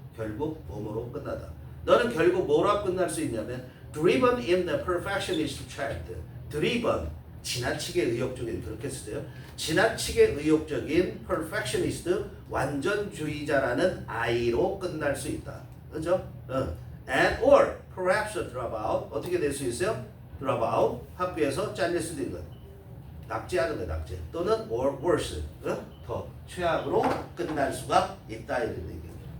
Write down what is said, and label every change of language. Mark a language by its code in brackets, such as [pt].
[ko] 결국 뭐뭐로 끝나다. 너는 결국 뭐로 끝날 수 있냐면 [en] driven in the perfectionist child. [ko] driven 지나치게 의욕적인, 그렇게 쓰세요. 지나치게 의욕적인 perfectionist 완전주의자라는 아이로 끝날 수 있다. 그죠? [en] And or perhaps a dropout. [ko] 어떻게 될 수 있어요? dropout 학교에서 잘릴 수도 있는, 낙제하는 거야, 낙제. 또는 [en] or worse, [ko] 더 최악으로 끝날 수가 있다, 이런 얘기예요.